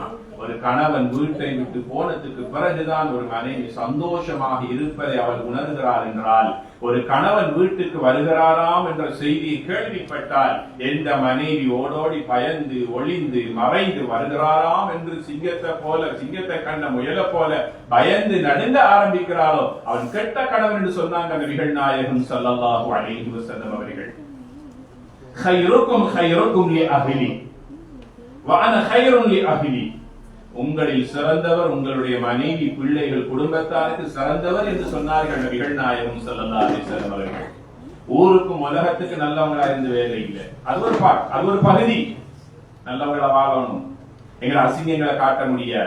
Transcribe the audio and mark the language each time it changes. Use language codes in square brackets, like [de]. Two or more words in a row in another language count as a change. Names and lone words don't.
[ta] ஒரு கணவன் வீட்டை விட்டு போனதுக்கு பிறகுதான் ஒரு மனைவி சந்தோஷமாக இருப்பதை அவள் உணர்கிறாள் என்றால், ஒரு கணவன் வீட்டுக்கு வருகிறாராம் என்ற செய்தியை கேள்விப்பட்டால் எந்த மனைவி ஓடோடி பயந்து ஒளிந்து மறைந்து வருகிறாராம் என்று சிங்கத்தை கண்ட முயல போல பயந்து நடுங்க ஆரம்பிக்கிறாளோ அவன் கெட்ட கணவன் என்று சொன்னாங்க நபிகள் நாயகம் [ar] صلى الله عليه وسلم [ta] அவர்கள். [ar] خيركم خيركم لأهلي وأنا خير لأهلي. [ta] உங்களில் சிறந்தவர் உங்களுடைய மனைவி, பிள்ளைகள், குடும்பத்தாருக்கு சிறந்தவர் என்று சொன்னார்கள் நபிகள் நாயகம் [ar] صلى الله عليه وسلم [ta] அவர்கள். ஊருக்கும் உலகத்துக்கு நல்லவங்களா இருந்து வேலை இல்லை. அது ஒரு பகுதி. நல்லவங்களா வாழணும். எங்களை அசிங்கங்களை காட்ட முடியாது.